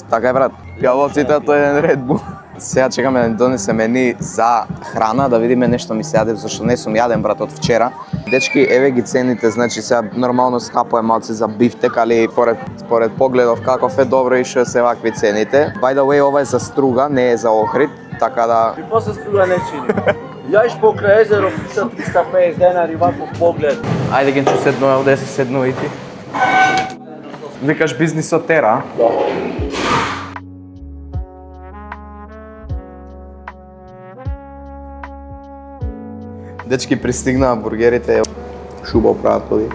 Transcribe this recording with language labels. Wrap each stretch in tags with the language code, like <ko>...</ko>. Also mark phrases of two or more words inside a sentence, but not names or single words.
<mk>Така е, брат, пијалоците тоа е еден Red Bull. Сега чекаме да ни донесе мени за храна, да видиме нешто ми се јаде, зашто не сум јаден, брат, од вчера. Дечки, еве ги цените, значи сега нормално скапо е малце за бифтек, али според погледов каков е, добро и што се вакви цените.</mk> <en>By the way,</en> <mk>ова е за Струга, не е за Охрид, така да... И после Струга не чини. Јаиш покрај езеро, писа 350 денари, ваков поглед. Ајде, Генчо, седнува, овде се седнува и ти. Викаш бизнисот тера, а? Дечки, пристигнаа бургерите, шуба прават оди.</mk>